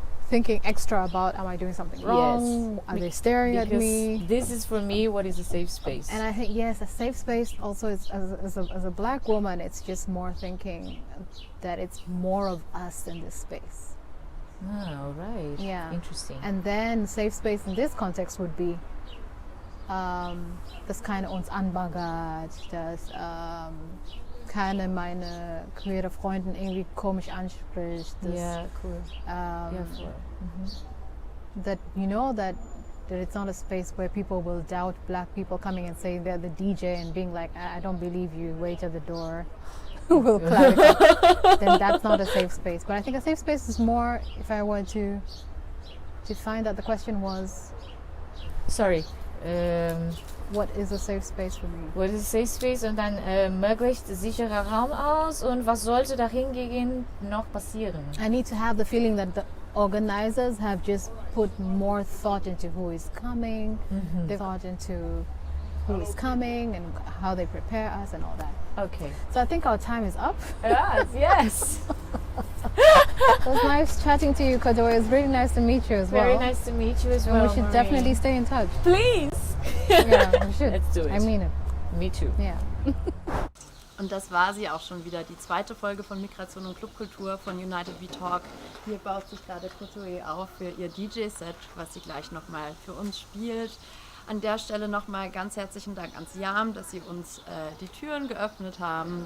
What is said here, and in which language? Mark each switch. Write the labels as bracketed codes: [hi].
[en] thinking extra about, am I doing something wrong? Are they staring at me? This is for me what is a safe space. And I think, yes, a safe space also is, as a black woman, it's just more thinking that it's more of us in this space. Ah, right. Yeah. Interesting. And then safe space in this context would be [de] das keine uns anbaggert, dass keine meine queere Freundin irgendwie komisch anspricht. [en] Yeah, cool. That you know that it's not a space where people will doubt black people coming and saying they're the DJ and being like, I don't believe you, wait at the door. Will clarify. Then that's not a safe space. But I think a safe space is more, if I were to find that the question was, sorry. What is a safe space for me? What is a safe space [de] und dann möglichst sicherer Raum aus und was sollte dahingehend noch passieren? [en] I need to have the feeling that the organizers have just put more thought into who is coming, they thought into who is coming and how they prepare us and all that. Okay. So I think our time is up. Yes. It was nice chatting to you, Kodo. It was really nice to meet you as well. Very nice to meet you as well. And we should definitely stay in touch. Please. Yeah, we should. Let's do it. I mean it. Me too. Yeah. [de] Und das war sie auch schon wieder, die zweite Folge von Migration und Clubkultur von United We Talk. Hier baut sich gerade Kotoe auf für ihr DJ-Set, was sie gleich nochmal für uns spielt. An der Stelle nochmal ganz herzlichen Dank ans YAAM, dass sie uns die Türen geöffnet haben.